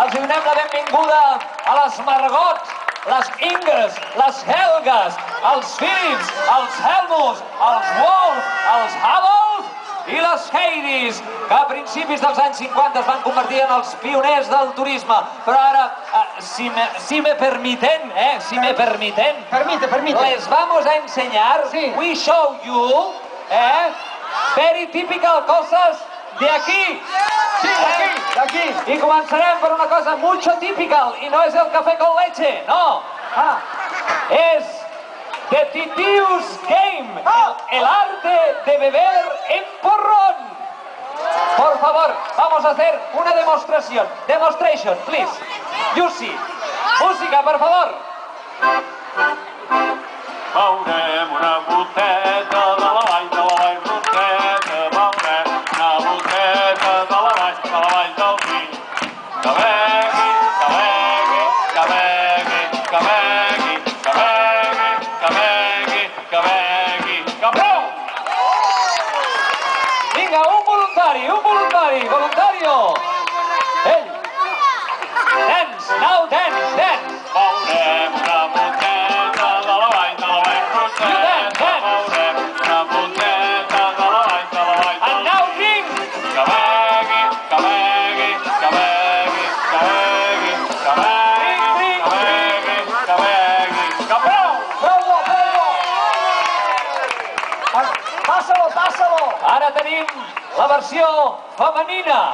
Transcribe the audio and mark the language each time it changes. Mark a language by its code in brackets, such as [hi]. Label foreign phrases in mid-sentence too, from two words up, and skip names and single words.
[ca] donem la benvinguda a les Margot, les Ingres, les Helgas, els Philips, els Helmus, els Wolf, els Adolf i les Heidis, que a principis dels anys 50 es van convertir en els pioners del turisme. Però ara, [es] si me permiten, les vamos a enseñar, [en] we show you, very typical [es] cosas de aquí. [ca] Sí, d'aquí. I començarem per una cosa mucho typical, i no és [es] el café con leche, [ca] no. És The Titius Game, [es] el arte de beber en porrón. Por favor, vamos a hacer una demostración. [en] Demonstration, please. You see. [es] Música, por favor. [ca] Veurem una boteta de la vall, boteta, veurem una boteta de la vall del vi. Que begui, que begui, que begui, que begui, que begui, que begui, que begui, que prou! Vinga, un voluntari, voluntario. Ell. [en] Dance, now dance, dance. [ca] Veurem una boteta de la vall, boteta, veurem una boteta de la vall, [en] And now drink. [ca] que begui, que begui, que begui, que begui, que begui, que begui, que begui, que prou! Passa-lo. Ara tenim la versió femenina.